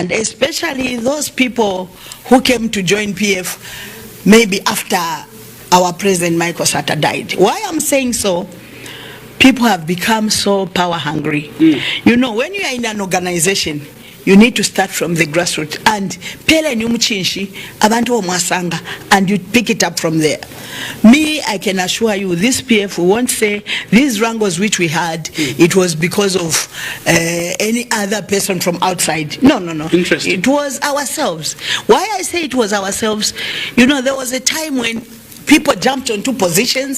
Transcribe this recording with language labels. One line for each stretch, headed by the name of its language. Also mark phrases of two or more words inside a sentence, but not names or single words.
English: and especially those people who came to join PF maybe after our president Michael Sata died. Why I'm saying so? People have become so power hungry. You know, when you are in an organization, you need to start from the grassroots and
Bemba: pele nyumuchinshi abantu omwasanga,
English: and you pick it up from there. Me, I can assure you, this PF, we won't say these wrangles which we had, it was because of any other person from outside. No. Interesting. It was ourselves. Why I say it was ourselves, you know, there was a time when people jumped onto positions.